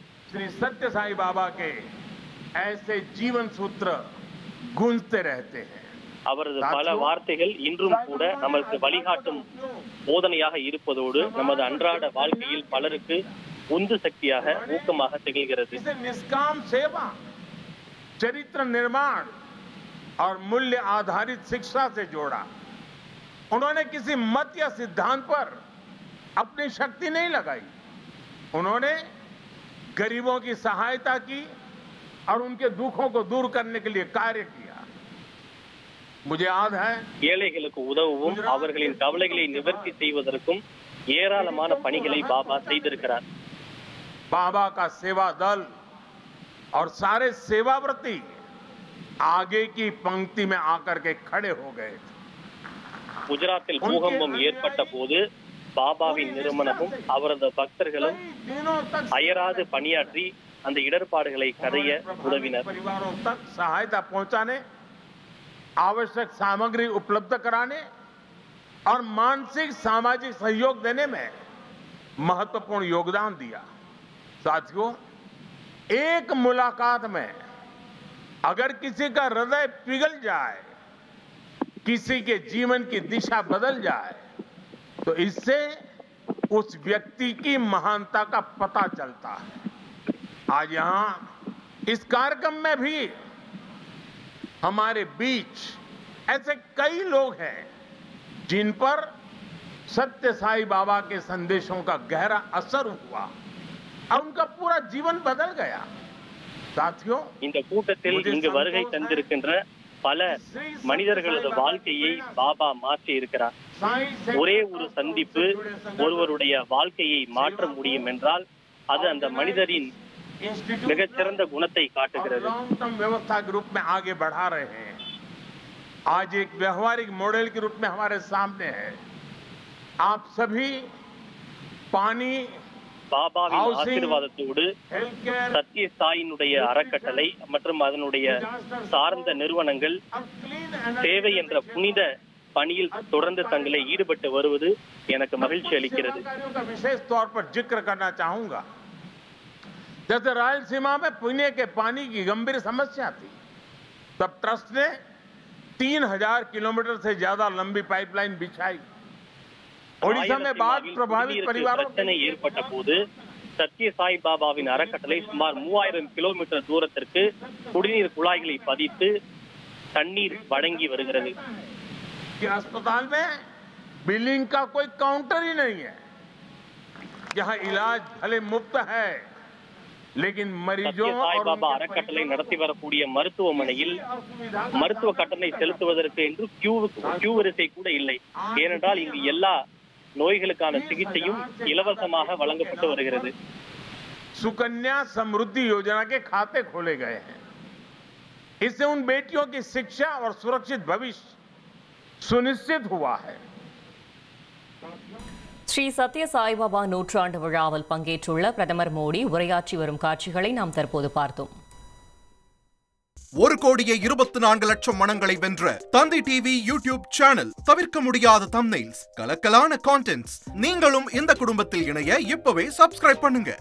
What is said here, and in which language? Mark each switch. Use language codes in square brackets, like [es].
[hi] श्री सत्य साई बाबा के ऐसे जीवन सूत्र गूंजते रहते हैं. [ta] அவரது பல வார்த்தைகள் இன்றும் கூட நமக்கு வழிகாட்டும் போதனையாக இருப்பதோடு நமது அன்றாட வாழ்க்கையில் பலருக்கு உந்து சக்தியாக ஊக்கமாக திகழ்கிறது. [hi] निष्काम सेवा, चरित्र निर्माण और मूल्य आधारित शिक्षा से जोड़ा. उन्होंने किसी मत या सिद्धांत पर अपनी शक्ति नहीं लगाई. उन्होंने गरीबों की सहायता की और उनके दुखों को दूर करने के लिए कार्य किया. मुझे याद है [ta] ஏழைகளுக்கு உதவவும் அவர்களின் கவலைகளை நிவர்த்தி செய்வதற்கும் ஏராளமான பணிகளை பாபா செய்திருக்கிறார். [hi] बाबा का सेवा दल और सारे सेवाव्रती आगे की पंक्ति में आकर के खड़े हो गए। [ta] குஜராத்தில் பூகம்பம் ஏற்பட்ட போது பாபாவின் நிறுவனமும் அவரது பக்தர்களும் அயராது பணியாற்றி அந்த இடர்பாடுகளை களைய உதவினர். [hi] परिवारों तक सहायता पहुंचाने, आवश्यक सामग्री उपलब्ध कराने और मानसिक सामाजिक सहयोग देने में महत्वपूर्ण योगदान दिया। साथियों, एक मुलाकात में अगर किसी का हृदय पिघल जाए, किसी के जीवन की दिशा बदल जाए, तो इससे उस व्यक्ति की महानता का पता चलता है। आज यहां इस कार्यक्रम में भी हमारे बीच ऐसे कई लोग हैं जिन पर सत्य साई बाबा के संदेशों का गहरा असर हुआ और उनका पूरा जीवन बदल गया। साथियों, [ta] இந்த கூட்டத்தில் இங்கு வருகை தந்திருக்கின்ற பல மனிதர்களது வாழ்க்கையை பாபா மாற்றி இருக்கிறார். ஒரே ஒரு சந்திப்பு ஒருவருடைய வாழ்க்கையை மாற்ற முடியும் என்றால் அது அந்த மனிதரின் மிகச்சிறந்த குணத்தை காட்டுகிறது. [hi] व्यवस्था के रूप में आगे बढ़ा रहे हैं। आज एक व्यवहारिक मॉडल के रूप में हमारे सामने है। आप सभी पानी, [ta] பாபாவின் ஆசீர்வாதத்தோடு சத்திய சாயினுடைய அறக்கட்டளை மற்றும் அதனுடைய சார்ந்த நிறுவனங்கள் சேவை என்ற புனித பணியில் தொடர்ந்து தங்களை ஈடுபட்டு வருவது எனக்கு மகிழ்ச்சி அளிக்கிறது. [hi] विशेष तौर पर जिक्र करना चाहूंगा। जैसे रायलसीमा में पीने के पानी की गंभीर समस्या थी, तब ट्रस्ट ने 3000 किलोमीटर से ज्यादा लंबी पाइपलाइन बिछाई। ओडिशा में बाढ़ प्रभावित परिवारों [ta] பிரச்சனை ஏற்பட்ட போது சத்திய சாய் பாபாவின் அறக்கட்டளை சுமார் 3000 கிலோமீட்டர் தூரத்திற்கு குடிநீர் குழாய்களை பதித்து தண்ணீர் வழங்கி வருகிறது. [hi] अस्पताल में बिलिंग का कोई काउंटर ही नहीं है। यहाँ इलाज भले मुफ्त है, लेकिन मरीजों [ta] சாய் பாபா அறக்கட்டளை நடத்தி வரக்கூடிய மருத்துவமனையில் மருத்துவ கட்டணை செலுத்துவதற்கு என்று கியூ வரிசை கூட இல்லை. ஏனென்றால் இங்கு எல்லா நோய்களுக்கான சிகிச்சையும் இலவசமாக வழங்கப்பட்டு வருகிறது. [hi] सुकन्या समृद्धि योजना के खाते खोले गए हैं। इससे उन बेटियों की शिक्षा और सुरक्षित भविष्य सुनिश्चित हुआ है। [ta] ஸ்ரீ சத்ய சாய்பாபா நூற்றாண்டு விழாவில் பங்கேற்றுள்ள பிரதமர் மோடி உரையாற்றி வரும் காட்சிகளை நாம் தற்போது பார்த்தோம். 1,24,00,000 மனங்களை வென்ற தந்தி டிவி யூடியூப் சேனல். தவிர்க்க முடியாத தம்ப்நெயில்ஸ், கலக்கலான கான்டென்ட்ஸ். நீங்களும் இந்த குடும்பத்தில் இணைய இப்பவே சப்ஸ்கிரைப் பண்ணுங்க.